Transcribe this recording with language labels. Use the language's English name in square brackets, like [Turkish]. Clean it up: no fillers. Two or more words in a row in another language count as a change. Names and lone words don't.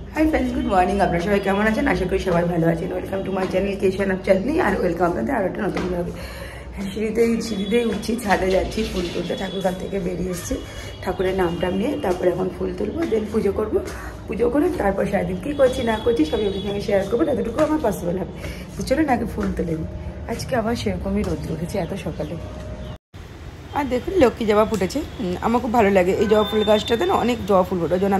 [English] Hi friends good morning [Bangla] আপনা সবাই কেমন আছেন আশা করি সবাই ভালো আছেন [English] welcome to my channel [Bangla] केशन अफ चाटनी और वेलकाम আপনাদের আরো একটা নতুন ব্লগে সিঁড়িতেই উঠছি ছাদে যাচ্ছি ফুল তুলতে ঠাকুরঘর থেকে বেরিয়ে এসেছি ঠাকুরের নামটা নিয়ে তারপরে এখন ফুল তুলবো দেন পুজো করব পুজো করে তারপর সারাদিন কী করছি না করছি সবই আপনাদের সঙ্গে শেয়ার করবো ততটুকু আমার পসিবল হবে তো চলুন আগে ফুল তুলে নিই আজকে আবার সেরকমই রোদ উঠেছে এত সকালে আর দেখুন লক্ষ্মী জবা ফুটেছে আমার খুব ভালো লাগে এই জবা ফুল গাছটাতে না অনেক জবা ফুল ফোটে ওই জন্য আমি